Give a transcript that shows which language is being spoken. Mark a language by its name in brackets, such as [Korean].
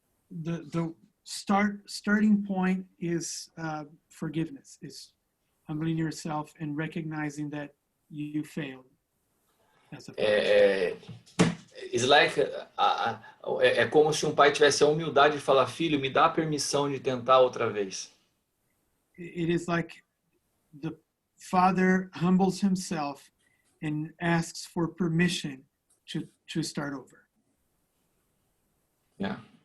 [English] The starting point is forgiveness, is humbling yourself and recognizing that you failed as a father. It's like, [Portuguese] é como se um pai tivesse a humildade de falar, filho, me dá a permissão de tentar outra vez. [English] It is like the father humbles himself and asks for permission to start over. Yeah.